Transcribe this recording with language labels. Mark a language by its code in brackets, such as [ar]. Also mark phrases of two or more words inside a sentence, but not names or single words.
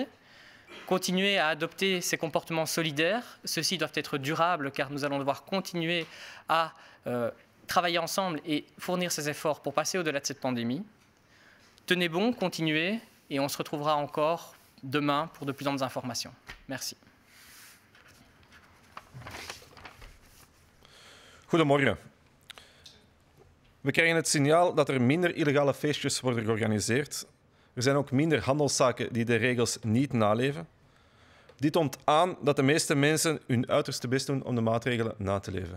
[fr] Continuez à adopter ces comportements solidaires. Ceux-ci doivent être durables car nous allons devoir continuer à travailler ensemble et fournir ces efforts pour passer au-delà de cette pandémie. Tenez bon, continuez et on se retrouvera encore demain pour de plus amples informations. Merci. [nl] Goedemorgen. We krijgen het signaal dat er minder illegale feestjes worden georganiseerd. Er zijn ook minder handelszaken die de regels niet naleven. Dit toont aan dat de meeste mensen hun uiterste best doen om de maatregelen na te leven.